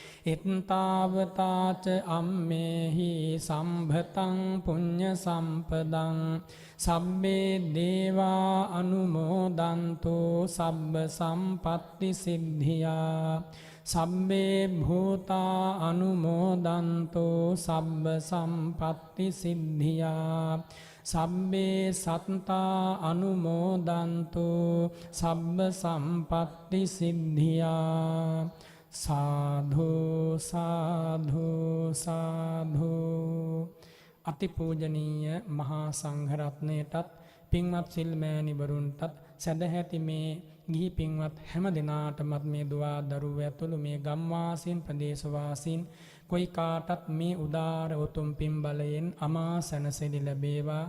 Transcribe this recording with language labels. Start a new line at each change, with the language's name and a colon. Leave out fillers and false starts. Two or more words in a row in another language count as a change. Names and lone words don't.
Pali: එත්තාවතාච අම්මේහි සම්භතං පුඤ්ඤ සම්පදං සබ්බේ දේවා අනුමෝදන්තු සබ්බ සම්පත්ති සිද්ධියා. සබ්බේ භූතා අනුමෝදන්තු සබ්බ සම්පත්ති සිද්ධියා. සබ්බේ සත්තා අනුමෝදන්තු සබ්බ සම්පත්ති සිද්ධියා. සාධු සාධු සාධු.
Sinhala: අතිපූජනීය මහා සංඝරත්නයටත් පින්වත් සිල්මෑණිවරුන්ටත් සැදැහැති මේ ගිහි පින්වත් හැම දෙනාටමත් මේ දුවා දරුවෝ ඇතුළු මේ ගම්වාසීන් ප්‍රදේශවාසීන් කොයි කාටත් මේ උදාර උතුම් පින් බලයෙන් අමා සැනසෙලි ලැබේවා.